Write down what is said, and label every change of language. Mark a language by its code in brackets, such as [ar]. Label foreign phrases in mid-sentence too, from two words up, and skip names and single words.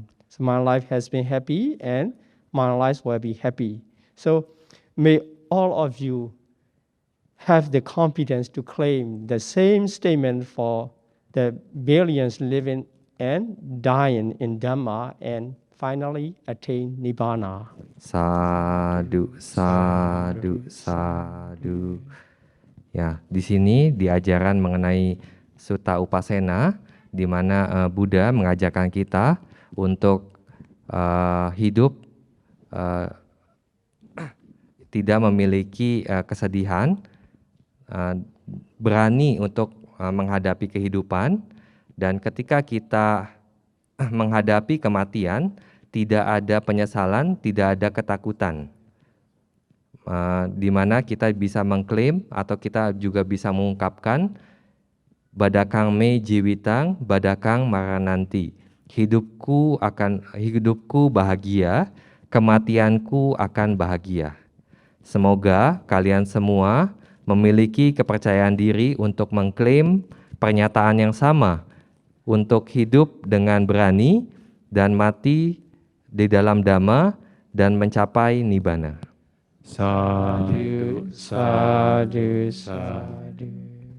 [en] So my life has been happy and my life will be happy. So may all of you have the confidence to claim the same statement for the billions living and dying in Dhamma and finally attain Nibbana. [pi] Sadu, sadu, sadu. [id] Ya, di sini diajaran mengenai Sutta Upasena, di mana Buddha mengajarkan kita untuk hidup tidak memiliki kesedihan, berani untuk menghadapi kehidupan, dan ketika kita menghadapi kematian, tidak ada penyesalan, tidak ada ketakutan. Di mana kita bisa mengklaim atau kita juga bisa mengungkapkan [pi] Badakang me jiwitang, badakang marananti. [id] Hidupku bahagia, kematianku akan bahagia. Semoga kalian semua memiliki kepercayaan diri untuk mengklaim pernyataan yang sama, untuk hidup dengan berani dan mati di dalam Dhamma dan mencapai Nibbana. [pi] Sadhu, sadhu, sadhu.